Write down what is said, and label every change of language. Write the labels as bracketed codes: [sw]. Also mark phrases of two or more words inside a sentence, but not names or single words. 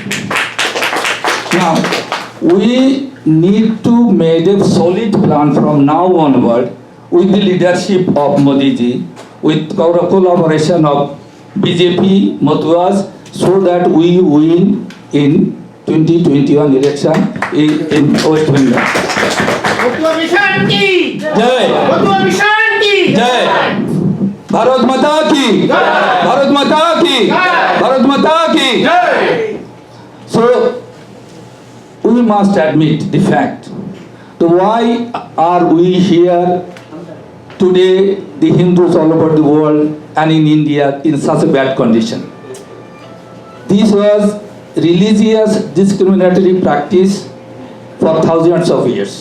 [en] Now, we need to make a solid plan from now onward with the leadership of Modi ji, with collaboration of BJP, Motuas, so that we win in 2021 election in West Bengal. [hi] Jai! Jai! Bharat Mata ki! Bharat Mata ki! Bharat Mata ki! [en] So, we must admit the fact. So why are we here today, the Hindus all over the world and in India, in such a bad condition? This was religious discriminatory practice for thousands of years.